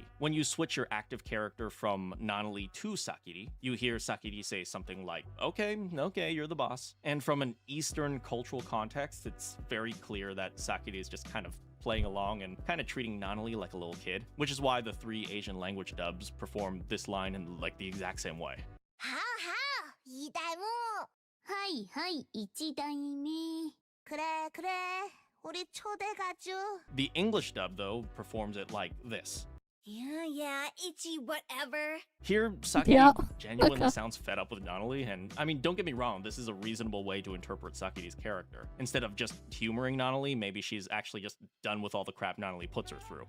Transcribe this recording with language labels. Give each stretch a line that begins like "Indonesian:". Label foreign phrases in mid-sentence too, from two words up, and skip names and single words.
English: When you switch your active character from Nanali to Sakiri, you hear Sakiri say something like, okay, you're the boss. And from an Eastern cultural context, it's very clear that Sakiri is just kind of playing along and kind of treating Nanali like a little kid, which is why the three Asian language dubs perform this line in like the exact same way.
Japanese: はあはあ、いいだいも。はいはい、一代目。
Korean: 그래 그래, 우리 초대가죠.
English: The English dub, though, performs it like this. Yeah, itchy whatever. Here, Sakiri Yeah. genuinely Okay. sounds fed up with Nanali, and I mean, don't get me wrong, this is a reasonable way to interpret Sakiri's character. Instead of just humoring Nanali, maybe she's actually just done with all the crap Nanali puts her through.